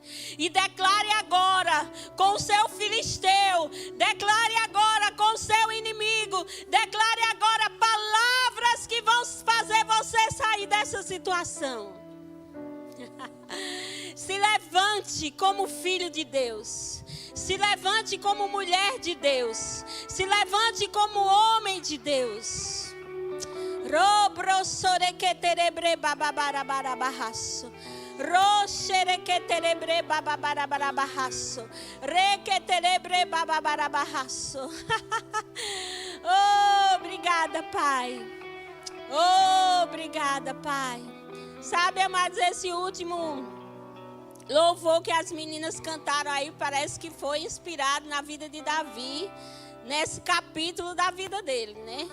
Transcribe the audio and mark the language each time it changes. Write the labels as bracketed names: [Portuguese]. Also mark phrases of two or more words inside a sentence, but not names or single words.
[Portuguese] E declare agora com o seu filisteu, declare agora com o seu inimigo, declare agora palavras que vão fazer você sair dessa situação. Se levante como filho de Deus. Se levante como mulher de Deus. Se levante como homem de Deus. Robrosoreketerebre bababarabarabaraço. Roxereketerebre bababarabarabaraço. Reketerebre bababarabarabaraço. Oh, obrigada, Pai. Oh, obrigada, Pai. Sabe, amados, esse último louvor que as meninas cantaram aí parece que foi inspirado na vida de Davi, nesse capítulo da vida dele, né?